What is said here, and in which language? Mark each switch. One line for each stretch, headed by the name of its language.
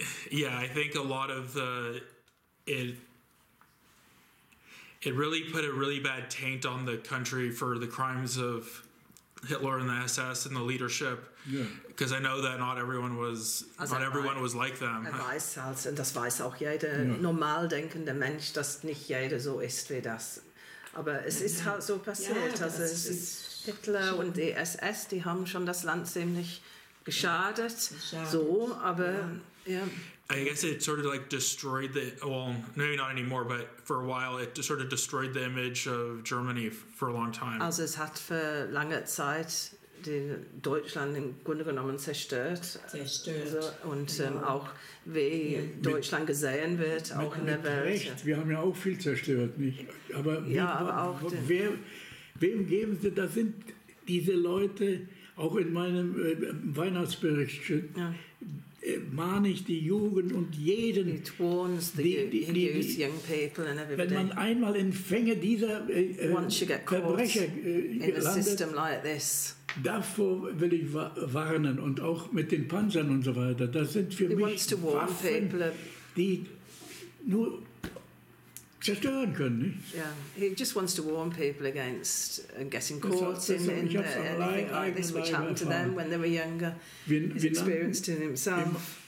English: Yeah, I think a lot of it really put a really bad taint on the country for the crimes of Hitler and the SS and the leadership. Because I know that not everyone was like them.
German: Weiß halt, und das weiß auch jeder normal denkende Mensch, dass nicht jeder so ist wie das. Aber es ist halt so passiert. Ja, also es ist Hitler und die SS, die haben schon das Land ziemlich geschadet. So, aber
English: I guess it sort of like destroyed maybe not anymore, but for a while it sort of destroyed the image of Germany for a long time.
German: Also es hat für lange Zeit Deutschland im Grunde genommen zerstört. Also, und auch wie Deutschland gesehen wird, auch in der Welt. Recht. Wir haben ja auch viel zerstört, nicht? Aber wem geben Sie, das sind diese Leute, auch in meinem Weihnachtsbericht mahne ich die Jugend und jeden, wenn man einmal in Fänge dieser Verbrecher landet, davor will ich warnen und auch mit den Panzern und so weiter. Das sind für mich Waffen, die nur zerstören können, nicht?
English: Yeah, he just wants to warn people against getting caught in anything like this, which happened to them when they were younger. He's experienced it himself.